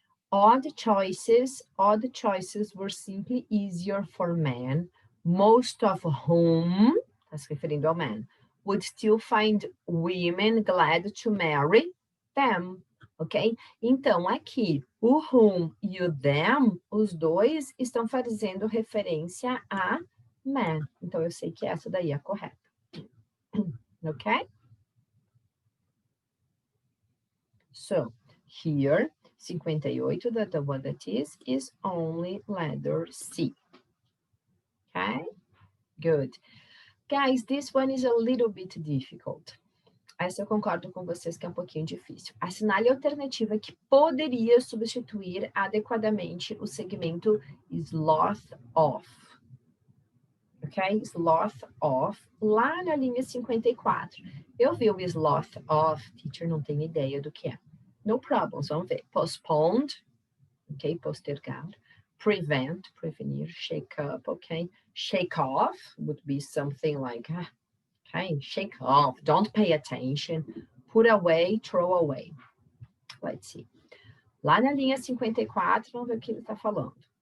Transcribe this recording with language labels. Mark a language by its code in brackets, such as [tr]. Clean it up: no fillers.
[en] Odd choices were simply easier for men, most of whom, [pt] está se referindo ao [en] man, would still find women glad to marry them, ok? [pt] Então, aqui, o whom e o them, os dois estão fazendo referência a man. Então, eu sei que essa daí é a correta. Ok? [en] So, here, 58, that the one that is only letter C. Okay? Good. Guys, this one is a little bit difficult. [pt] Essa eu concordo com vocês que é um pouquinho difícil. Assinale a alternativa que poderia substituir adequadamente o segmento sloth off. Ok? Sloth off, lá na linha 54. Eu vi o sloth off, teacher não tem ideia do que é. [en] No problems, [pt] vamos ver. Postponed, ok? Postergar. [en] Prevent, prevenir. Shake up, ok? Shake off would be something like, okay, shake off, don't pay attention. Put away, throw away. Let's see. [pt] Lá na linha 54, vamos ver o que ele está falando.